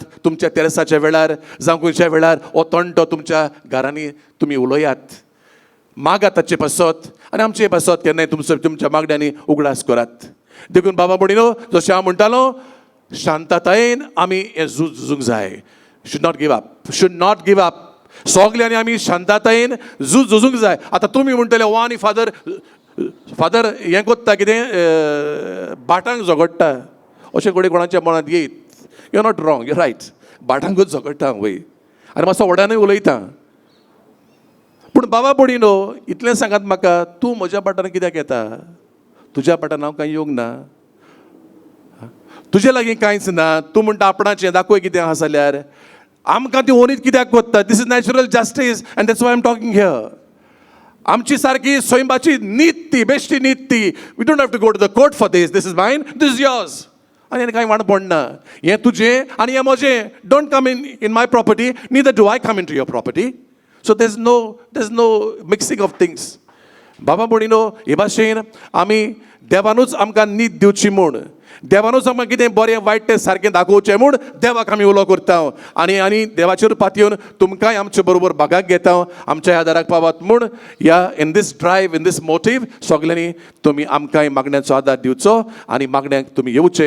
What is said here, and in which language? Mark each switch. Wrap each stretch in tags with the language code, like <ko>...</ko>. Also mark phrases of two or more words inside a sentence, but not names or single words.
<kok>तुमच्या तेरेसाच्या वेळार जावं खंयच्या वेळार हो तोंडो तुमच्या घरांनी तुमी उलयात. मागात ताचे पासत आनी आमचे पासत केन्नाय तुमच्या मागण्यांनी उगडास करात. देखून बाबा म्हणिनो जशें हांव म्हणटालो शांततायेन आमी हें झुजूंक जाय.</kok> <en>Should not give up. Should not give up.</en> <kok>सोगल्यांनी आमी शांततायेन झुजूंक जाय. आतां तुमी म्हणटले हो आनी फादर हें कोत्ता कितें बाटांक झगडटा अशें घडये कोणाच्या मनांत येयत.</kok> <en>You are not wrong. You right.</en> <kok>बाटांकूच झगडटा वय आनी मातसो व्हडानूय उलयता. पूण बाबा पडिनो इतलें सांगात म्हाका तूं म्हज्या बाटान कित्याक येता. तुज्या बाटान हांव कांय येवंक ना. तुजे लागीं कांयच ना. तूं म्हणटा आपणाचें दाखय कितें आहा जाल्यार. आमकां ती ओनीत कित्याक कोत्ता.</kok> <en>This is natural justice and that's why I am talking here.</en> <kok>आमची सारकी स्वयंबाची नीत ती बेश्टी नीत ती.</kok> <en>We don't have to go to the court for this. This is mine. This is yours.</en> <kok>आनी हें कांय वाण पडना. हें तुजें आनी हें म्हजें.</kok> <en>Don't come in my property. Neither do I come in to your property. So there is no mixing of things.</en> <kok>बाबा म्हणिनो हे भाशेन आमी देवानूच आमकां नीत दिवची म्हूण देवानूच आमकां कितें बरें वायट तें सारकें दाखोवचें म्हूण देवाक आमी उलो करता. आनी देवाचेर पातयेवन तुमकांय आमचे बरोबर भागाक घेता. आमच्या आदाराक पावात म्हूण ह्या</kok> <en>in this drive in this motive</en> <kok>सगल्यांनी तुमी आमकांय मागण्यांचो आदार दिवचो आनी मागण्यांक तुमी येवचें.</kok>